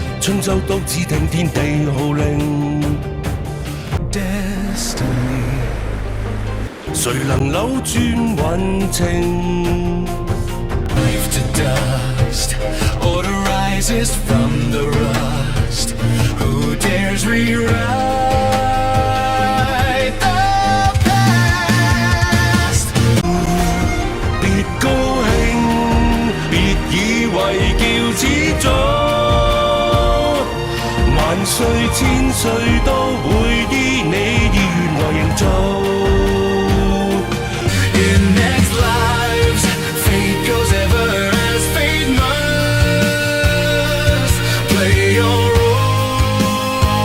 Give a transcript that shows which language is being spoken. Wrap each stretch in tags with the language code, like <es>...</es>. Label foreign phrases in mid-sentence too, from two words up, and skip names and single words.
<zh>春秋都只聽天地號令。Destiny， 誰能扭轉運程 ？</zh> <en>Life to dust, order rises from the rust. Who dares rewrite the past？</en> <zh>別高興，別以為叫始祖，萬歲千歲都會依你意願來營造。</zh> <en>In next lives, fate goes ever as fate must play your role。</en>